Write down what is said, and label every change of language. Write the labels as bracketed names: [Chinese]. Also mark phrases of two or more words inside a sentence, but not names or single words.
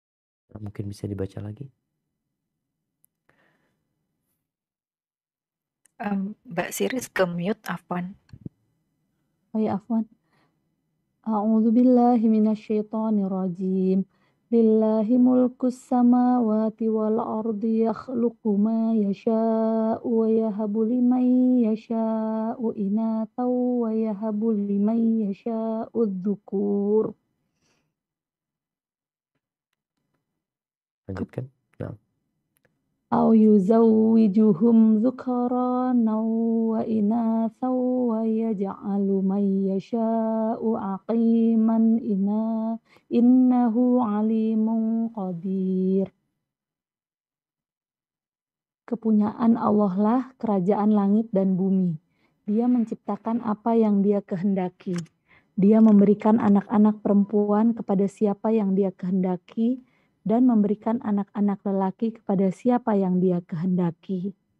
[Indonesian] Mungkin bisa dibaca lagi. Mbak Siris ke mute, afwan. Oh ya, afwan. [Arabic] أعوذ بالله من الشيطان الرجيم. لله ملك السماوات والأرض يخلق ما يشاء ويهب لمن يشاء إناثا ويهب لمن يشاء الذكور. [Indonesian] Lanjutkan. Nah. [Arabic] أو يزوجهم ذكرانا وإناثا ويجعل من يشاء عقيما إنه عليم قدير. [Indonesian] Kepunyaan Allah lah kerajaan langit dan bumi. Dia menciptakan apa yang Dia kehendaki. Dia memberikan anak-anak perempuan kepada siapa yang Dia kehendaki dan memberikan anak-anak lelaki kepada siapa yang Dia kehendaki.